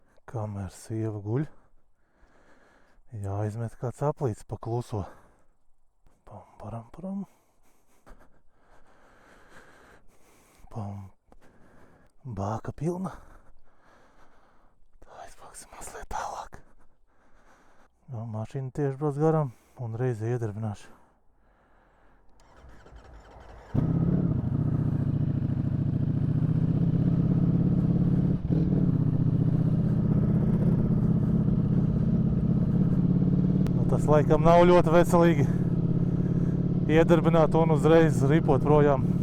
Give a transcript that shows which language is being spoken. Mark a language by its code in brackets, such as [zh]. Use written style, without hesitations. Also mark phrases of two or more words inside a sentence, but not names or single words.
[lv] Kamēr sieva guļ, jāizmet kāds aplīts pa kluso. Pam, param, param. Pam. Bāka pilna. Tā aizbāksim mazliet tālāk. No, mašīna tieši brauc garām un reizi iedarbināšu. Tas laikam nav ļoti veselīgi iedarbināt un uzreiz ripot projām.